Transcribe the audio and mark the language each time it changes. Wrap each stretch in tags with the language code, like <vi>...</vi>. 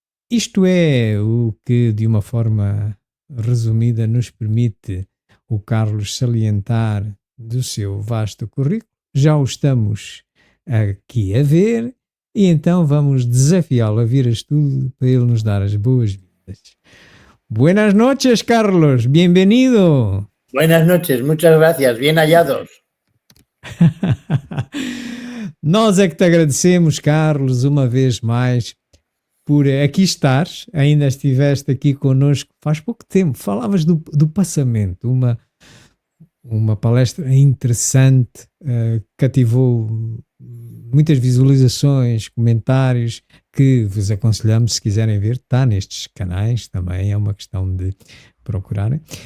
<pt>Isto é o que, de uma forma resumida, nos permite o Carlos salientar do seu vasto currículo. Já o estamos aqui a ver e então vamos desafiá-lo a vir a estudo para ele nos dar as boas-vindas.</pt> <es>Buenas noches, Carlos. Bienvenido. Buenas noches, muchas gracias, bien hallados.</es> <pt>Nós é que te agradecemos, Carlos, uma vez mais, por aqui estares. Ainda estiveste aqui connosco faz pouco tempo. Falavas do passamento, uma palestra interessante, cativou muitas visualizações, comentários, que vos aconselhamos, se quiserem ver, está nestes canais também, é uma questão de procurarem.</pt>